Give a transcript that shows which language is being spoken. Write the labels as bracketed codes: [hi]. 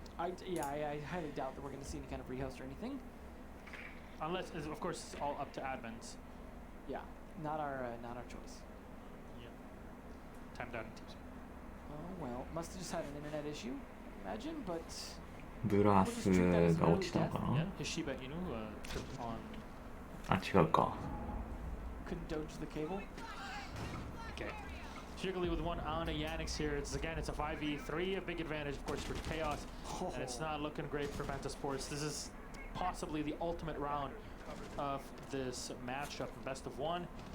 [en] I highly doubt that we're going to see any kind of rehost or anything. Unless, of course, it's all up to admins. Yeah, not our choice. Timed out in teams. Oh well, must have just had an internet issue, imagine, but [ja] ブラスが落ちたのかな [en] Hishiba Inu tripped on. [ja] あ、違うか [en] couldn't dodge the cable. Okay. Jiggly with one on a Yannick's here. It's a 5v3, a big advantage, of course, for Chaos. And it's not looking great for Penta Sports. This is possibly the ultimate round of this matchup, best of one.